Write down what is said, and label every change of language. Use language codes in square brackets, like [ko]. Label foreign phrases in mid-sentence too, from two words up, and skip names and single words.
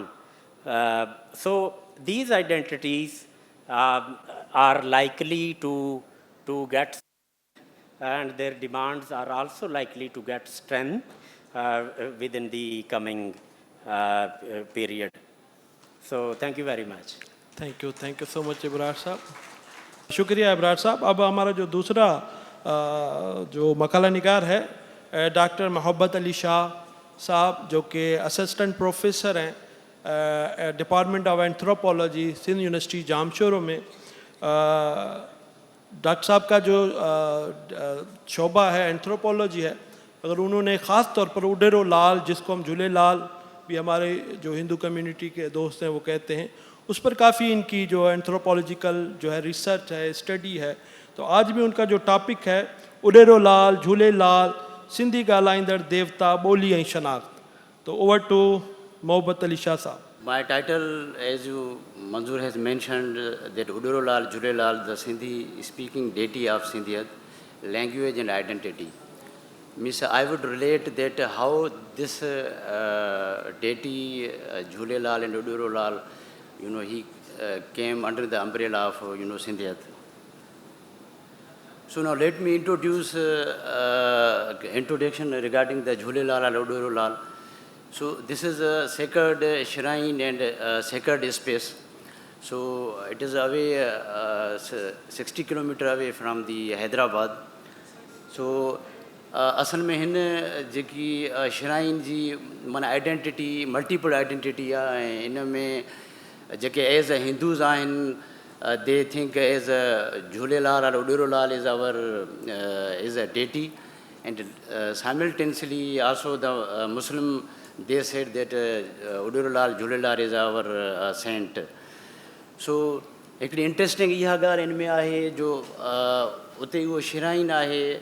[en] So these identities are likely to get, and their demands are also likely to get strength within the coming period. So thank you very much. thank you so much [ur] ابرار صاحب۔ شکریہ ابرار صاحب. اب ہمارا جو دوسرا جو مقالہ نگار ہے ڈاکٹر محبت علی شاہ صاحب، جو کہ [en] assistant professor [ur] ہیں [en] department of anthropology [ur] سندھ یونیورسٹی جامشوروں میں. ڈاکٹر صاحب کا جو شعبہ ہے اینتھروپولوجی ہے، اگر انہوں نے خاص طور پر اڈیرو لال، جس کو ہم جھولے لال بھی ہمارے جو ہندو کمیونٹی کے دوست ہیں وہ کہتے ہیں، اس پر کافی ان کی جو اینتھروپولوجیکل جو ہے ریسرچ ہے، اسٹڈی ہے. تو آج بھی ان کا جو ٹاپک ہے اڈیرو لال، جھولے لال, [sd] सिंधी ॻाल्हाईंदड़ देवता, ॿोली ऐं शनाख्त. [ur] تو [en] over to [ur] محبت علی شاہ صاحب. [en] My title, as you, Manzoor has mentioned, that Udero Lal, Jure Lal, the Sindhi speaking deity of Sindhiyat, language and identity. Miss, I would relate that how this deity, Jule Lal and Udero Lal, he came under the umbrella of, Sindhiyat. So now let me introduce introduction regarding the Jhulelal and Udurulal. So this is a sacred shrine and sacred space. So it is away 60 kilometer away from the Hyderabad. So [sd] असल में हिन जेकी श्राइन जी माना [en] identity multiple identity [sd] आहे ऐं इन में जेके [en] as a Hindus [sd] आहिनि [en] they think as a Jhulelal और Udirolal is our is a deity and simultaneously also the Muslim they said that Udirolal Jhulelal is our saint. [sd] सो हिकिड़ी इंट्रस्टिंग इहा ॻाल्हि इन में आहे जो उते उहो श्राइन आहे.